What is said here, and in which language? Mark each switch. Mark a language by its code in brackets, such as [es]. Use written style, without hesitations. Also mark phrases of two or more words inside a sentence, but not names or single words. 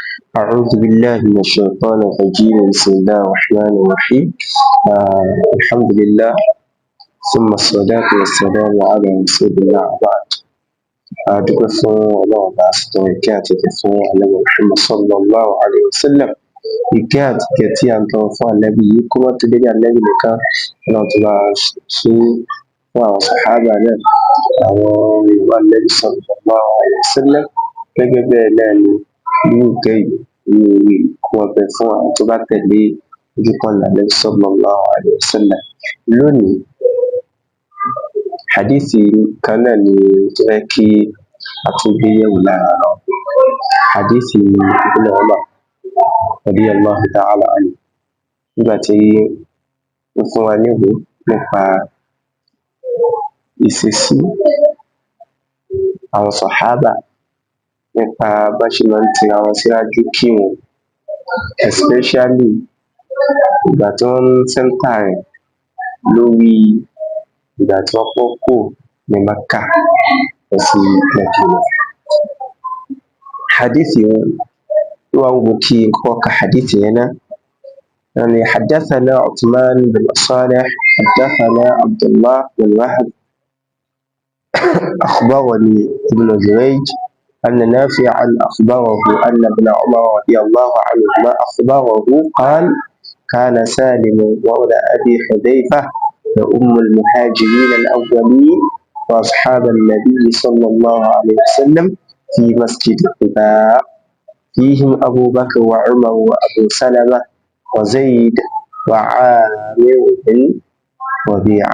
[ar] أعوذ بالله من الشيطان الرجيم. بسم الله الرحمن الرحيم. الحمد لله ثم الصلاة والسلام على رسول الله وبعد. [yo] adúpẹ́ fún ọlọ́run bá sọ̀tọ̀ ìkẹ́ àti ìkẹ́ fún ànábì Muhammad [ar] صلى الله عليه وسلم. [yo] Ìkẹ́ àti ìkẹ́ tí a ń tọrọ fún ànábì yìí kó má tó dédé ànábì nìkan, ọlọ́run tó bá ṣe fún àwọn sàhábà náà, àwọn yorùbá ànábì [ar] صلى الله عليه وسلم. [yo] Gẹ́gẹ́ bẹ́ẹ̀ náà ni irú ìkẹ́ yìí ní orí kó wọn bẹ fún àwọn tó bá tẹ̀lé ojúkọ̀nà ànábì [ar] صلى الله عليه وسلم. [yo] Lónìí, hadithi kan náà ni tó fẹ́ kí a tún gbé yẹ̀wò lára lọ. [ar] حديث ابن عمر رضي الله تعالى عنه, [yo] nígbà tí ó fún wa níwò nípa ìṣesí àwọn sàhábà, nípa bá ṣe máa ń tira wọn síwájú kírun, especially ìgbà tí wọ́n ń sẹ́ńtà rẹ̀ lórí ìgbà tí wọ́n kọ́ kò ní Mẹ́kà lọ sí Mẹ́dínà. Hadithi yẹn ló wá wù kí n kọ́ ka hadithi yẹn náà. [ar] يعني حدثنا عثمان بن صالح حدثنا عبد الله بن وهب أخبرني ابن جريج أن نافعا أخبره أن ابن عمر رضي الله عنهما أخبره قال كان سالم مولى أبي حذيفة وأم المهاجرين الأولين وأصحاب النبي صلى الله عليه وسلم في مسجد قباء، فيهم أبو بكر وعمر وأبو سلمة وزيد وعامر بن ربيعة.